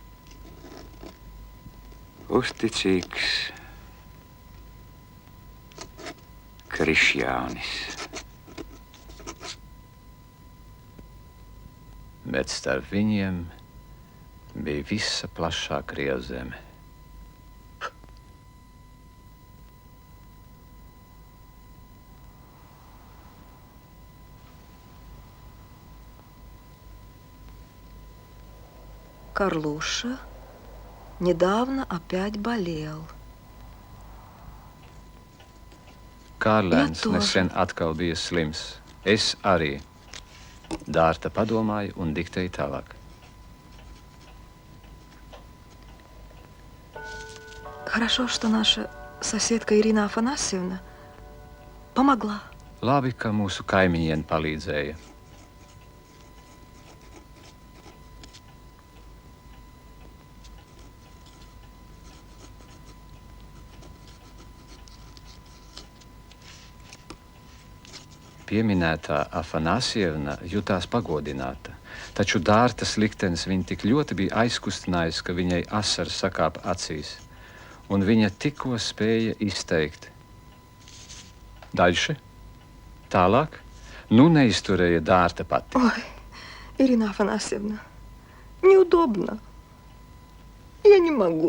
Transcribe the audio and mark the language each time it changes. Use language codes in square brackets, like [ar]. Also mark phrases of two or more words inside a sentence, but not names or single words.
[lv] Uzticīgs Krišjānis. Bet starp viņiem bija visa plašā Krievzeme. [ru] Карлуша недавно опять болел. [lv] Kārlēns nesen atkal bija slims. Es arī. Dārta padomāja un diktēja tālāk. [ru] Хорошо, что наша соседка Ирина Афанасьевна помогла. [lv] Labi, ka mūsu kaimiņiene palīdzēja. Pieminētā Afanasievna jutās pagodināta, taču Dārtas liktenis viņa tik ļoti bija aizkustinājis, ka viņai asaras sakāpa acīs, un viņa tikko spēja izteikt. [ru] Дальше? Tālāk? [lv] Nu neizturēja Dārta pati. [ru] Ой, Ирина Афанасьевна, неудобно. Я не могу.